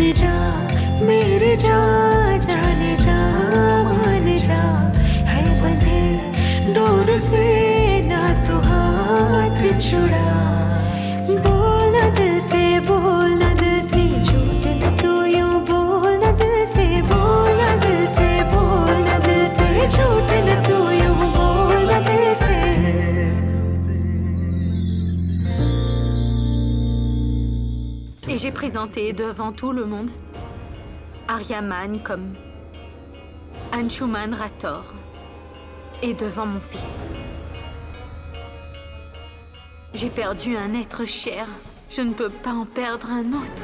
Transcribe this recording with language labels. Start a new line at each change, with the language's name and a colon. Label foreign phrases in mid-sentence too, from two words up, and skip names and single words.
Hindi: जा मेरे जा जाने जा मान जा है बंधे डोर से ना तू हाथ छुड़ा बोलना दिल से बोलना दिल से झूठ न तू यूं बोलना दिल से बोलना दिल से बोलना दिल से झूठ न तू यूं बोलना दिल से
French: Et j'ai présenté devant tout le monde Aryaman comme Anshuman Rator et devant mon fils. J'ai perdu un être cher, je ne peux pas en perdre un autre.